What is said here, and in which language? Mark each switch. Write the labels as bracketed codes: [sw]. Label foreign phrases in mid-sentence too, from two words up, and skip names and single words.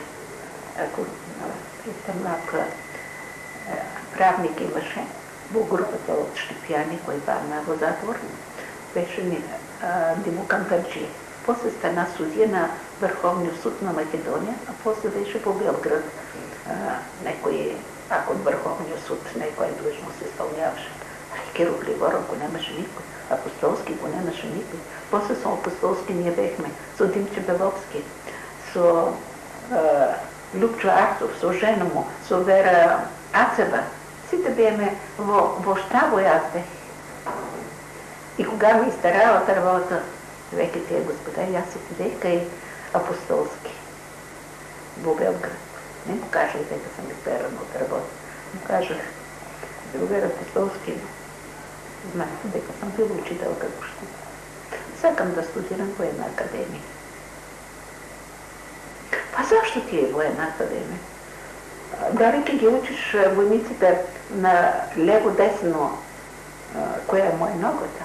[bg] Ако малък правник имаше в групата от Штипяни, кой падна в затвор, беше Димо Кантарджиев. После стана судия на Върховния суд на Македония, а после беше по Белград. Некой пак от Върховния суд, некоя длъжност изпълняваше. Киро Григоров го нямаше никой, Апостолски го нямаше никой. [mk] После со Апостолски ние бехме, со Димче Беловски, со Любчо Арцов, со жена му, со Вера Ацева. Сите беме во щабо и аз бех. И кога ми изтарала работа, веки тия господа, и аз си бех кај Апостолски во Белград. [bg] Не му кажах дека съм изтерана от работа. Му кажах, другар Апостолски, знаете дека съм бил учителка въобще. [mk] Сакам да студирам военна академия. Па защо ти е военна академия? Дали ти ги учиш войниците на лево-десно, коя е моя ногата?